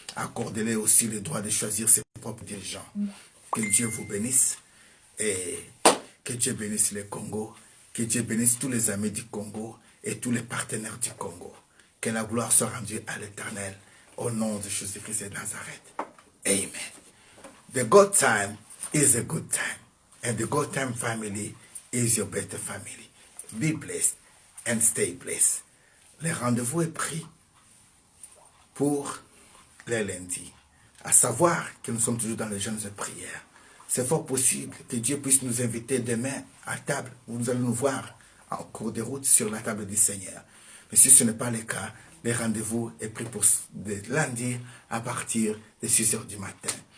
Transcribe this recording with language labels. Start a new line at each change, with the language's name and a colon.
French: Accordez-les aussi le droit de choisir ses propres dirigeants. Que Dieu vous bénisse Et que Dieu bénisse le Congo, que Dieu bénisse tous les amis du Congo et tous les partenaires du Congo. Que la gloire soit rendue à l'Éternel au nom de Jésus-Christ de Nazareth. Amen.
English: The good time is a good time. And the good time family is your better family. Be blessed and stay blessed.
French: Le rendez-vous est pris pour les lundis. À savoir que nous sommes toujours dans les jeûnes de prière. C'est fort possible que Dieu puisse nous inviter demain à table où nous allons nous voir en cours de route sur la table du Seigneur. Mais si ce n'est pas le cas, le rendez-vous est pris pour lundi à partir de 6 heures du matin.